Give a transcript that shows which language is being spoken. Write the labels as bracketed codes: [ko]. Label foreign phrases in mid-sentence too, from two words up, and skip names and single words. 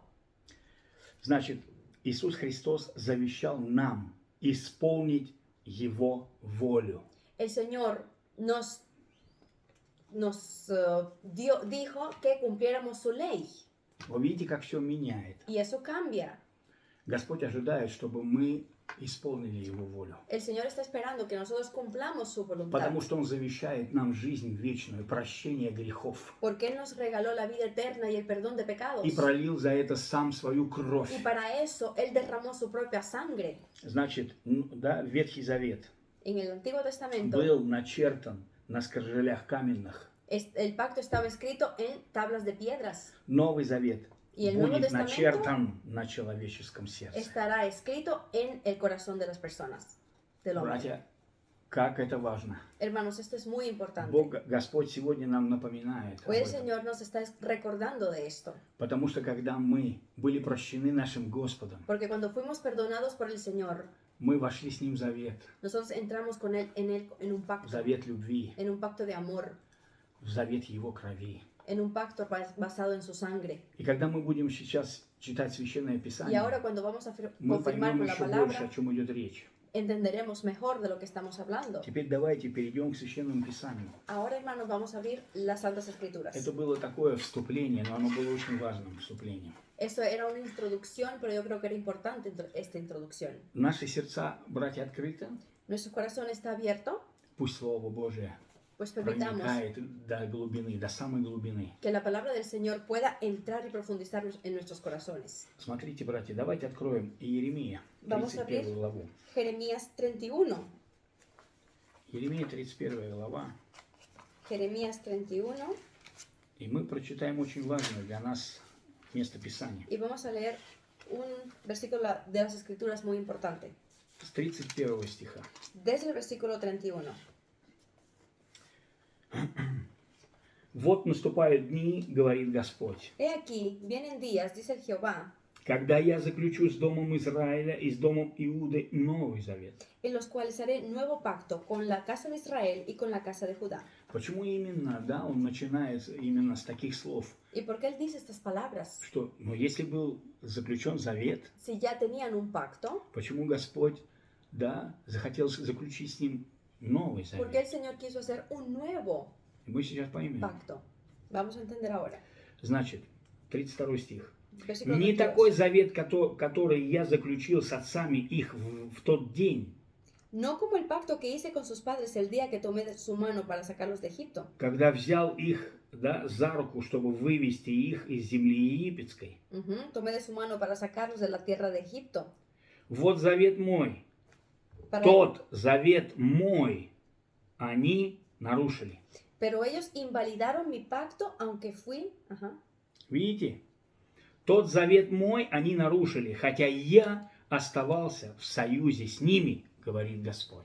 [ru] Значит, Иисус Христос завещал нам исполнить Его волю. [es] El Señor nos dijo que cumpliéramos su ley. [ru] Вы видите, как все меняет. [es] Y eso cambia. [ru] Господь ожидает, чтобы мы исполнили Его волю. [es] El Señor está esperando que nosotros cumplamos su voluntad. [ru] Потому что Он завещает нам жизнь вечную, прощение грехов. [es] Porque Él nos regaló la vida eterna y el perdón de pecados. [ru] И пролил за это сам свою кровь. [es] Y para eso Él derramó su propia sangre. [ru] Значит, да, Ветхий Завет [es] En el Antiguo Testamento, [ru] был начертан на скрижалях каменных. [es] el pacto estaba escrito en tablas de piedras. [ru] Новый Завет [es] Y el Nuevo [ru] будет [es] Testamento [ru] начертан на человеческом сердце. [es] estará escrito en el corazón de las personas, del hombre. [ru] Братья, как это важно. [es] Hermanos, esto es muy importante. [ru] Бог, Господь сегодня нам напоминает об [es] Hoy el [ru] этом. [es] Señor nos está recordando de esto. [ru] Потому что когда мы были прощены нашим Господом, [es] Porque cuando fuimos perdonados por el Señor, [ru] мы вошли с Ним в завет, [es] nosotros entramos con Él en un [ru] в [es] pacto, [ru] завет любви, [es] en un pacto de amor, [ru] в завет Его крови. [es] en un pacto basado en su sangre. [ru] И когда мы будем сейчас читать Священное [es] Y [ru] Писание, [es] ahora cuando vamos a [ru] мы [es] confirmar [ru] поймем [es] con la [ru] еще больше, [es] palabra, [ru] о чем идет речь. [es] entenderemos mejor de lo que estamos hablando. [ru] Теперь давайте перейдем к Священному Писанию. [es] Ahora, hermanos, vamos a abrir las Santas Escrituras. [ru] Это было такое вступление, но оно было очень важным вступлением. [es] Eso era una introducción, pero yo creo que era importante esta introducción. [ru] Наши сердца, братья, открыты. [es] Nuestro corazón está abierto, [ru] Пусть Слово Божие [es] pues permitamos [ru] проникает до глубины, до самой глубины. [es] que la palabra del Señor pueda entrar y profundizar en nuestros corazones. [ru] Смотрите, братья, давайте откроем Иеремия, [es] Vamos a abrir 31 [ru] главу. [es] Jeremías 31. [ru] Иеремия, 31 глава. [es] Jeremías 31. [ru] И мы прочитаем очень важное для нас место Писания. [es] Y vamos a leer un versículo de las Escrituras muy importante. [ru] С 31 стиха. [es] Desde el versículo 31. [ru] «Вот наступают дни, говорит Господь, [es] He aquí, vienen días, dice el Jehová, [ru] когда я заключу с домом Израиля и с домом Иуды новый завет». [es] en los cuales haré nuevo pacto con la casa de Israel y con la casa de Judá. [ru] Почему именно, да, он начинает именно с таких слов, [es] ¿Y por qué él dice estas palabras? [ru] что, ну, если был заключен завет, [es] Si ya tenían un pacto, [ru] почему Господь, да, захотел заключить с ним новый [es] ¿por qué el [ru] завет? [es] Señor quiso hacer un nuevo [ru] И мы сейчас поймем. [es] pacto? Vamos a entender ahora. [ru] Значит, 32 стих. [es] Versículo [ru] «Не 32. такой завет, который я заключил с отцами их в тот день, [es] No como el pacto que hice con sus padres el día que tomé de su mano para sacarlos de Egipto, [ru] когда взял их, да, за руку, чтобы вывести их из земли египетской. [es] Tomé de su mano para sacarlos de la tierra de Egipto. [ru] Вот завет мой, [es] Para- [ru] тот завет мой они нарушили». [es] Pero ellos invalidaron mi pacto, aunque fui... [ru] Видите? Тот завет мой они нарушили, хотя я оставался в союзе с ними, говорит Господь.